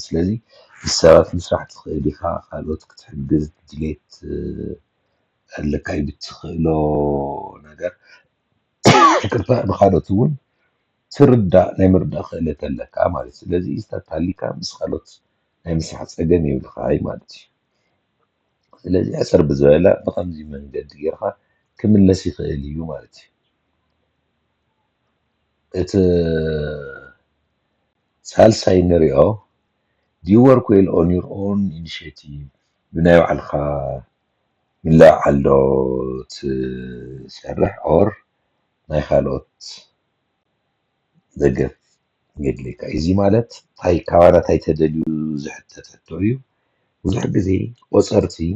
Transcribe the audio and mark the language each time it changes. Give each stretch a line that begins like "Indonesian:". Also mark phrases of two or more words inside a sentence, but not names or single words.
Tigrinya: ስለዚ ምስ ሰባት ምስራሕ ትኽእል ኢኻ ካልኦት ክትሕግዝ ድሌት ኣለካ እዩ ብትኽእሎ ነገር ይቅርታ ንኻልኦት እውን ትርዳእ ናይ ምርዳእ ክእለት ኣለካ ማለት እዩ። ስለዚ እዚታት ሃሊካ ምስ ካልኦት ናይ ምስራሕ ፀገም የብልካይ ማለት እዩ። ስለዚ ሕፅር ብዝበለ ብከምዚ መንገዲ ጌርካ ክምለስ ይኽእል እዩ ማለት እዩ። እቲ ሳልሳይ ንሪኦ
English: do you work well on your own initiative
Tigrinya: ብናይ ባዕልካ ምልዕዓል ዶ ትሰርሕ ኦር ናይ ካልኦት ደገፍ የድልየካ እዩ። እዚ ማለት ካባና እንታይ ተደልዩ ዝሕተት ሕቶ እዩ። ብዙሕ ግዜ ቆፀርቲ